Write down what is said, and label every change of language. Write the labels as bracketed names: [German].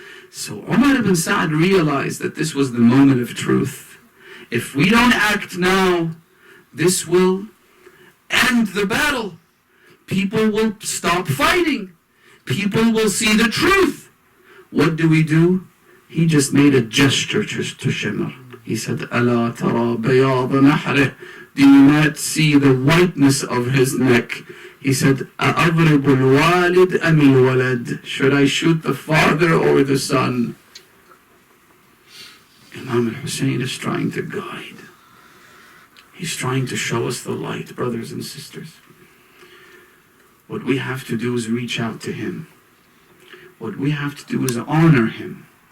[English] So Umar ibn Sa'd realized that this was the moment of truth. If we don't act now, this will end the battle. People will stop fighting. People will see the truth. What do? He just made a gesture to Shimr. He said, [Arabic] أَلَا تَرَى بَيَاضَ نَحْرِهِ. [English] Do you not see the whiteness of his neck? He said, [Arabic] أَأَضْرِبُ الْوَالِدْ أَمِ الْوَلَدْ. [English] Should I shoot the father or the son? Imam al-Hussein is trying to guide. He's trying to show us the light, brothers and sisters. What we have to do is reach out to him. What we have to do is honor him.